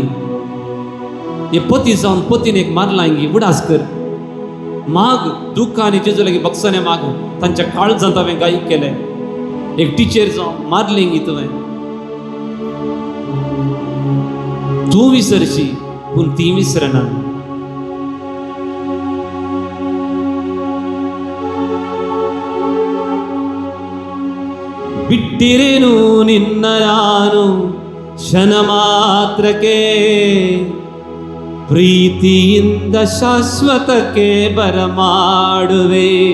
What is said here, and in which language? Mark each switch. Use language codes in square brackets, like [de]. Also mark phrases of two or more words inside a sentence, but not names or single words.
[kok] हे पती जावन पतीन एक मारला गी. उडास कर माग दुःख आनी जेजू लागीं बक्षणे माग. तांच्या काळजांत हांवें गायीक केलें. एक टिचर जावन मारलें गी तुवें. तूं विसरशी पूण ती विसरना. [kn] ಬಿಟ್ಟಿರೇನು ನಿನ್ನ ನಾನು ಕ್ಷಣ ಮಾತ್ರಕ್ಕೆ ಪ್ರೀತಿಯಿಂದ ಶಾಶ್ವತಕ್ಕೆ ಬರಮಾಡುವೆ.